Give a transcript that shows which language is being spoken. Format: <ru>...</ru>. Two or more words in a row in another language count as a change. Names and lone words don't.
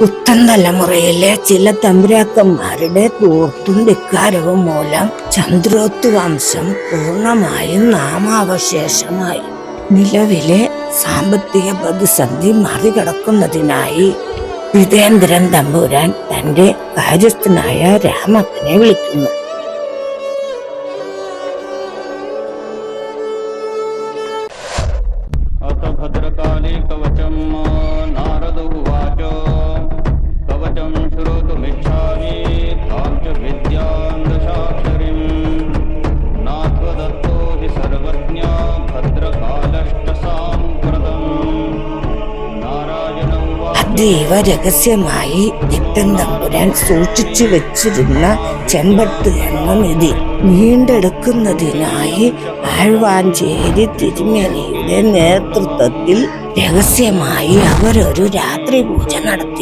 <ml>പുത്തൻ തലമുറയിലെ ചില തമ്പുരാക്കന്മാരുടെ ധൂർത്തും ധിക്കാരവും മൂലം ചന്ദ്രോത്ത് വംശം പൂർണ്ണമായും നാമാവശേഷമായി. നിലവിലെ സാമ്പത്തിക പ്രതിസന്ധി മറികടക്കുന്നതിനായി വിജയേന്ദ്രൻ തമ്പുരാൻ തന്റെ കാര്യസ്ഥനായ രാമപ്പനെ വിളിക്കുന്നു.</ml> <sa>भद्रकाले कवचं नारद उवाच कवचं श्रोतुमिच्छामि तां च विद्यां दशाक्षरीं नात्वदत्तो हि सर्वज्ञा भद्रकालश्च साम्प्रतम् नारायण उवाच</sa> <ml>അതീവ രഹസ്യമായി ദിക്തൻ തമ്പുരാൻ സൂക്ഷിച്ചു വെച്ചിരുന്ന ചെമ്പട്ട് എന്ന നിധി വീണ്ടെടുക്കുന്നതിനായി ആഴ്വാഞ്ചേരി തിരുമേനിയുടെ നേതൃത്വത്തിൽ രഹസ്യമായി അവരൊരു രാത്രി പൂജ നടത്തി.</ml>